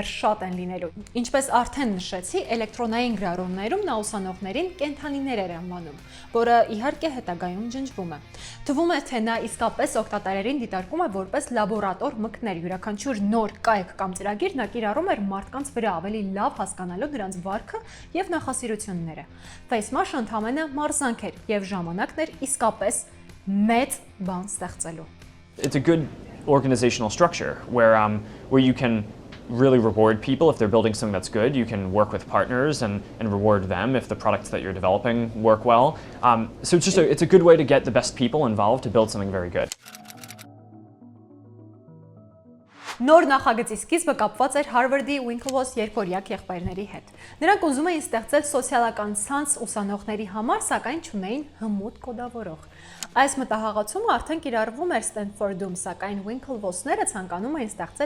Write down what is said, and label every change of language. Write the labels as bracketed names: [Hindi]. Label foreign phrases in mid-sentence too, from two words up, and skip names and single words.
[Armenian] շատ են լինելու։ Ինչպես արդեն նշեցի, էլեկտրոնային գրառումներում նա ուսանողներին կենդանիներ էր անվանում, որը իհարկե հետագայում ջնջվում է։ Թվում է, թե նա իսկապես օգտատերերին դիտարկում է որպես լաբորատոր մկներ, յուրաքանչյուր նոր կայք կամ ծրագիր նա կիրառում էր մարդկանց վրա ավելի լավ հասկանալու նրանց վարքը եւ նախասիրությունները։ FaceMash-ը ընդհանրապես մարզանք էր եւ ժամանակն էր իսկապես մեծ բան ստեղծելու։ [English] It's a good organizational structure where you can really reward people if they're building something that's good. You can work with partners and reward them if the products that you're developing work well. So it's a good way to get the best people involved to build something very good. [Armenian] Նոր նախագծի սկիզբը կապված էր Հարվարդի Winklevoss երկորյակ եղբայրների հետ։ Նրանք ուզում էին ստեղծել սոցիալական ցանց ուսանողների համար, սակայն չունեին հմուտ կոդավորող։ Այս մտահղացումը արդեն կիրառվում էր Ստենֆորդում, սակայն Winklevoss-ները ցանկանում էին ստեղծել